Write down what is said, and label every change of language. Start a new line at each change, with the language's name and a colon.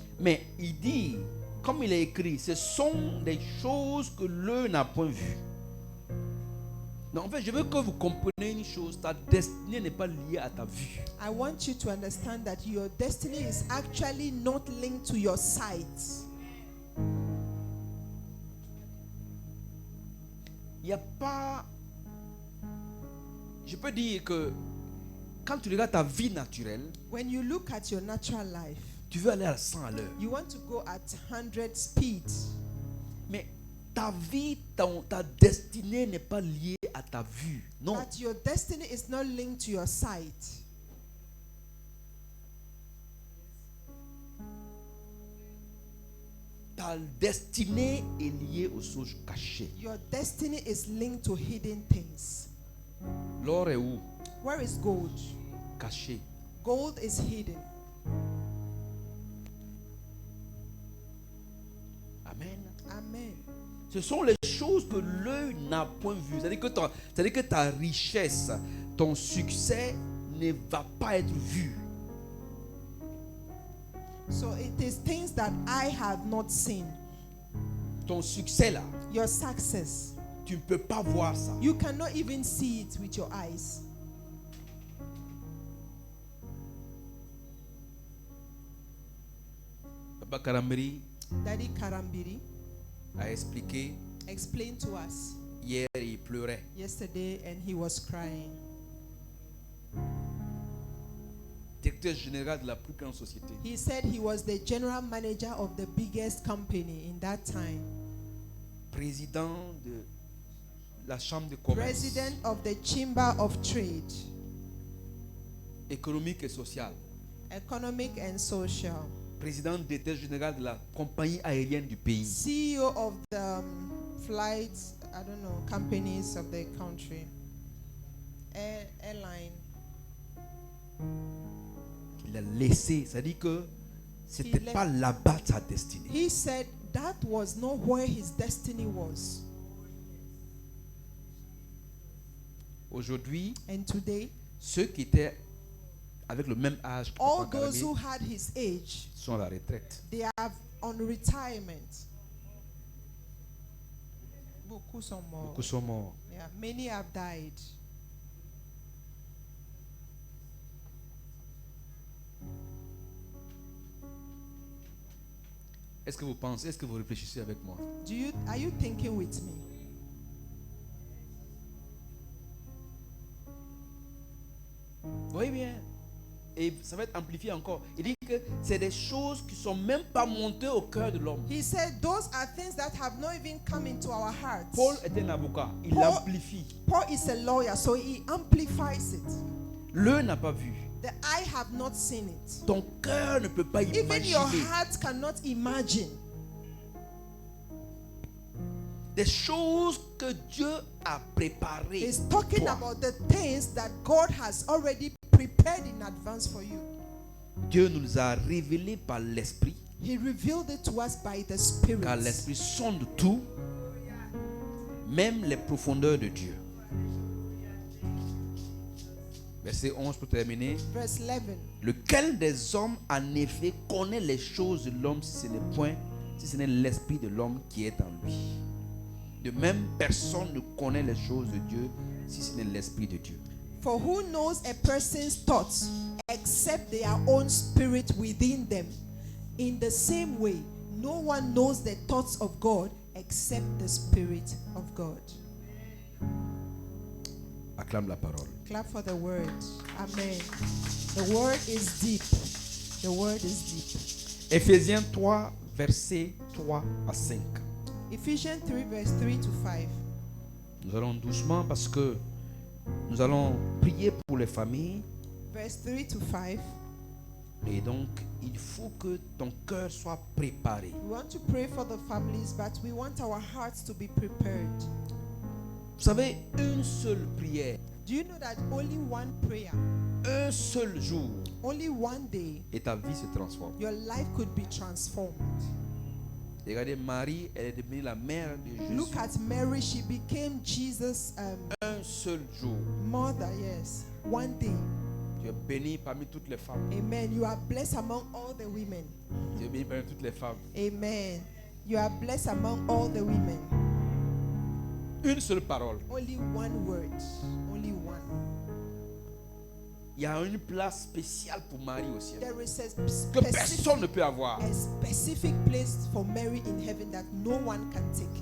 French: Mais il dit, comme il est écrit, ce sont des choses que l'œil n'a point vues. Non, en fait, je veux que vous compreniez une chose. Ta destinée n'est pas liée à ta vue.
English: I want you to understand that your destiny is actually not linked to your sight.
French: Il n'y a pas... Je peux dire que quand tu regardes ta vie naturelle,
English: When you look at your natural life,
French: tu veux aller à 100 à l'heure.
English: you want to go at 100 speed.
French: Mais ta vie, ta destinée n'est pas liée à ta vue. Non.
English: But your destiny is not linked to your sight.
French: Ta destinée est liée aux choses cachées.
English: Your destiny is linked to hidden things.
French: L'or est où?
English: Where is gold?
French: Caché.
English: Gold is hidden.
French: Amen.
English: Amen.
French: Ce sont les choses que l'œil n'a point vues. C'est-à-dire que ta richesse, ton succès ne va pas être vu.
English: So it is things that I have not seen.
French: Ton succès là,
English: Your success,
French: tu ne peux pas voir ça.
English: you cannot even see it with your eyes.
French: Papa Karambiri
English: Daddy Karambiri
French: a expliqué
English: explained to us
French: hier, il pleurait.
English: yesterday and he was crying.
French: Directeur général de la plus grande société.
English: He said he was the general manager of the biggest company in that time.
French: Président de la chambre de commerce.
English: President of the Chamber of Trade,
French: Économique et sociale.
English: Economic and Social.
French: Président directeur général de la compagnie aérienne du pays.
English: CEO of the flights, I don't know, companies of the country. Airline.
French: Il a laissé, c'est-à-dire que c'était
English: left.
French: pas là-bas sa destinée.
English: He said that was not where his destiny was.
French: Aujourd'hui,
English: And today,
French: ceux qui étaient avec le même âge que
English: all
French: Papa
English: those
French: Karambiri
English: who had his age,
French: sont à la retraite.
English: they are on retirement.
French: Beaucoup sont morts. Beaucoup sont morts.
English: Yeah, many have died.
French: Est-ce que vous pensez, est-ce que vous réfléchissez avec moi?
English: Are you thinking with me?
French: Oui, bien. Et ça va être amplifié encore. Il dit que c'est des choses qui ne sont même pas montées au cœur de l'homme.
English: He said those are things that have not even come into our hearts.
French: Paul est un avocat. Il
English: Paul-
French: amplifie.
English: Paul is a lawyer, so he amplifies it.
French: L'œil n'a pas vu.
English: The eye have not seen it.
French: Ton cœur ne peut pas
English: Even your
French: imaginer.
English: heart cannot imagine.
French: Des choses que Dieu a préparées.
English: He's
French: pour
English: talking
French: toi.
English: about the things that God has already prepared in advance for you.
French: Dieu nous a révélé par l'Esprit,
English: He revealed it to us by the Spirit.
French: car l'Esprit sonde tout, même les profondeurs de Dieu. Verset 11 pour terminer.
English: Verse 11.
French: Lequel des hommes en effet connaît les choses de l'homme si ce n'est l'esprit de l'homme qui est en lui. De même, personne ne connaît les choses de Dieu si ce n'est l'esprit de Dieu.
English: For who knows a person's thoughts except their own spirit within them? In the same way, no one knows the thoughts of God except the Spirit of God.
French: Acclame la parole.
English: Clap for the word. Amen. The word is deep. The word is deep.
French: Éphésiens 3, versets 3 à 5.
English: Ephesians 3, verse 3 to 5.
French: Nous allons doucement parce que nous allons prier pour les familles.
English: Verse 3 to 5.
French: Et donc, il faut que ton cœur soit préparé.
English: We want to pray for the families, but we want our hearts to be prepared.
French: Vous savez, une seule prière,
English: Do you know that only one prayer,
French: un seul jour,
English: only one day,
French: et ta vie se transforme.
English: your life could be transformed?
French: Regardez, Marie, elle est devenue la mère de Jésus.
English: Look at Mary. She became Jesus'
French: Un seul jour.
English: mother. Yes, one day.
French: Tu es béni parmi toutes les femmes. Amen.
English: You are blessed among all the women.
French: Tu es béni parmi toutes les femmes. Amen.
English: You are blessed among all the women.
French: Une seule parole.
English: Only one word. Only one.
French: Il y a une place spéciale pour Marie au ciel
English: There is a
French: que personne ne peut avoir.
English: specific place for Mary in heaven that no one can take.